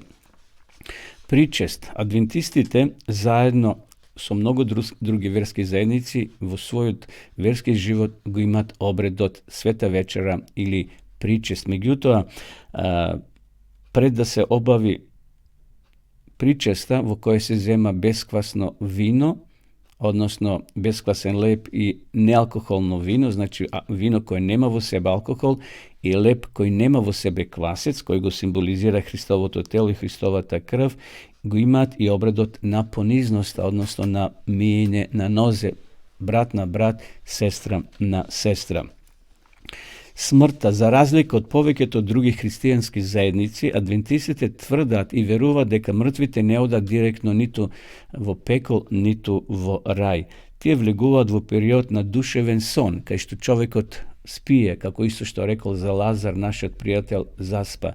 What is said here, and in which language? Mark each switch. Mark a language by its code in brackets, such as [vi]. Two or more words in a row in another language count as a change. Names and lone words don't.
[mk] Причест, адвентистите заедно со многу други верски заедници во својот верски живот го имат обредот Света вечера или причест. Меѓутоа, пред да се обави причеста во која се зема бесквасно вино, односно бесквасен леб и неалкохолно вино, значи вино кое нема во себе алкохол и леб кој нема во себе квасец, кој го симболизира Христовото тело и Христовата крв, го имат и обредот на понизност, односно на миење на нозе, брат на брат, сестра на сестра. Smrta, za razliku od повеќето други христијански заедници, адвентистите тврдат и веруваат дека мртвите не одат директно ниту во пекол, ниту во рај. Тие влегуваат во период на душевен сон, кај што човекот спие, како исто што рекол за Лазар, нашиот пријател, заспа.